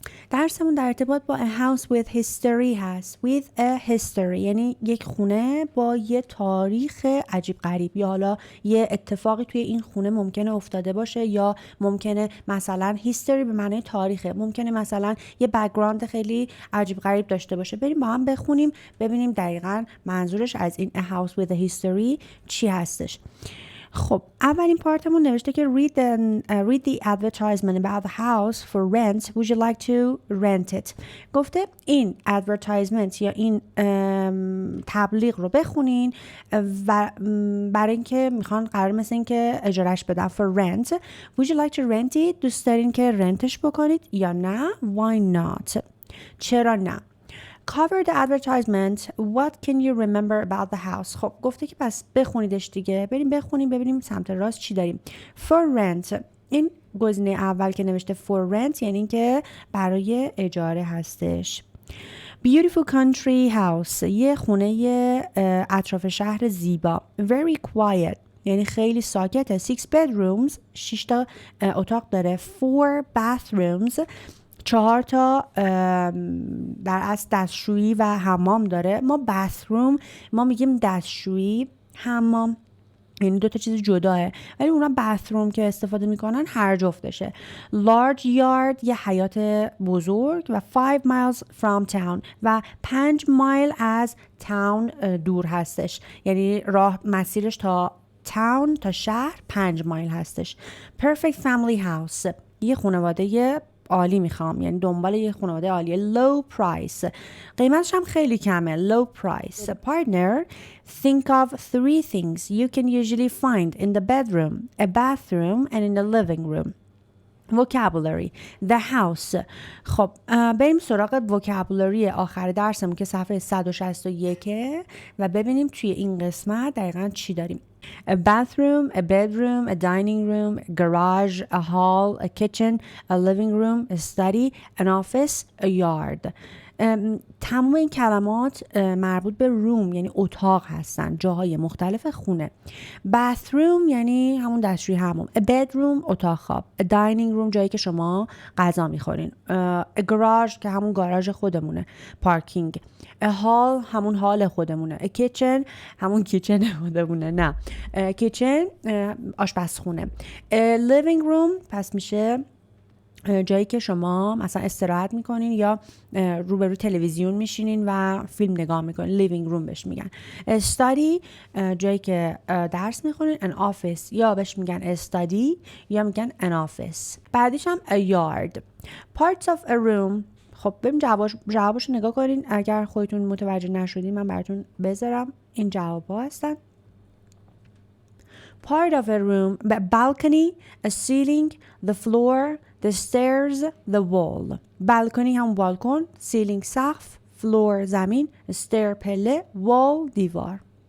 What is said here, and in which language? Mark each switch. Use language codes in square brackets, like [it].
[fa] درسمون در ارتباط با [en] a house with history [fa] هست. [en] with a history [fa] یعنی یک خونه با یه تاریخ عجیب غریب، یا حالا یه اتفاقی توی این خونه ممکنه افتاده باشه، یا ممکنه مثلا history به معنی تاریخه، ممکنه مثلا یه بک‌گراند خیلی عجیب غریب داشته باشه. بریم با هم بخونیم ببینیم دقیقاً منظورش از این [en] a house with a history [fa] چی هستش. خب اولین پارتمون نوشته که [en] read the advertisement about the house for rent. Would you like to rent it؟ [fa] گفته این advertisement یا این تبلیغ رو بخونین و برای اینکه میخوان قرار مثل این که اجارش بدن. [en] for rent. Would you like to rent it؟ [fa] دوست دارین که رنتش بکنید یا نه؟ [en] Why not؟ [fa] چرا نه؟ [en] Cover the advertisement. What can you remember about the house؟ [fa] خب گفته که پس بخونیدش دیگه. بریم بخونیم ببینیم سمت راست چی داریم. [en] For rent. [fa] این گزینه اول که نوشته for rent یعنی که برای اجاره هستش. [en] Beautiful country house. [fa] یه خونه اطراف شهر زیبا. [en] Very quiet. [fa] یعنی خیلی ساکته. [en] 6 bedrooms. [fa] 6 تا اتاق داره. [en] 4 bathrooms. [fa] 4 تا در اصل دستشویی و حمام داره. ما bathroom ما میگیم دستشویی، حمام یعنی 2 تا چیز جداه، ولی اونا bathroom که استفاده میکنن هر جفتشه. [en] large yard [fa] یه حیاط بزرگ و [en] 5 miles from town [fa] و 5 مایل از تاون دور هستش، یعنی راه مسیرش تا تاون تا شهر 5 مایل هستش. [en] perfect family house [fa] یه خانواده عالی میخوام، یعنی دنبال یه خانواده عالیه. [en] low price [fa] قیمتش هم خیلی کمه. [en] low price. partner. think of 3 things you can usually find in the bedroom, a bathroom and in the living room. vocabulary. the house. [fa] خب بریم سراغ vocabulary آخر درسمون که صفحه 161 و ببینیم توی این قسمت دقیقاً چی داریم. [en] A bathroom, a bedroom, a dining room, a garage, a hall, a kitchen, a living room, a study, an office, a yard. [fa] تمام این کلمات مربوط به روم یعنی اتاق هستن، جاهای مختلف خونه. bathroom یعنی همون دستشویی حمام. [en] a bedroom [fa] اتاق خواب. [en] a dining room [fa] جایی که شما غذا میخورین. [en] a garage [fa] که همون گاراژ خودمونه، پارکینگ. [en] a hall [fa] همون هال خودمونه. [en] a kitchen [fa] همون کیچن خودمونه، نه کیچن آشپزخونه. [en] a living room [fa] پس میشه جایی که شما مثلا استراحت میکنین یا روبرو تلویزیون میشینین و فیلم نگاه میکنین. لیوینگ روم بهش میگن. استادی جایی که درس میخونین. ان آفیس یا بهش میگن استادی یا میگن ان آفیس. بعدش هم [en] a yard. parts of a room. [fa] خب بریم جواباشو نگاه کنین. اگر خودتون متوجه نشدین من براتون بذارم. این جوابا هستن. [en] part of a room. balcony, a ceiling, the floor, the stairs, the wall. [fa] balcony هم بالکن، ceiling سقف، floor زمین، stair پله، wall دیوار.